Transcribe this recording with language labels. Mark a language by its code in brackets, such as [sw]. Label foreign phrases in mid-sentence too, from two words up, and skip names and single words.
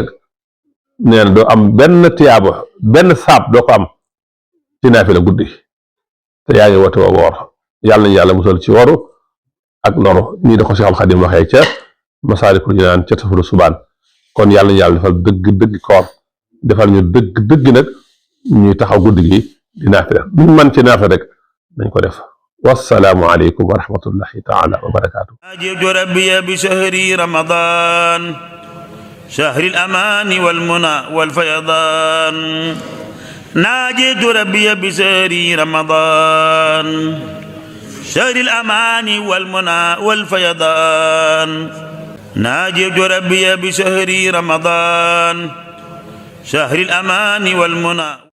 [wo] nee na doo am benn tiyaaba benn saab doo ko am ci naafila guddi te yaa ngi woote woo woor yàlla nañu yàlla musal ci woru ak loru nii da ko Seexul Xadim waxee ca Masaalikul Jinaan ca Tafsiru Subaan kon yàlla nañu yàlla defal dëgg koor defal ñu dëgg nag ñuy taxaw guddi gi di naafila luñ mën ci naafila rek nañ ko def [ar] والسلام عليكم ورحمة الله تعالى وبركاته. ناجيت ربي بشهر رمضان شهر الأمان والمنى والفيضان ناجيت ربي بشهر رمضان شهر الأمان والمنى والفيضان ناجيت ربي بشهر رمضان شهر الأمان والمنى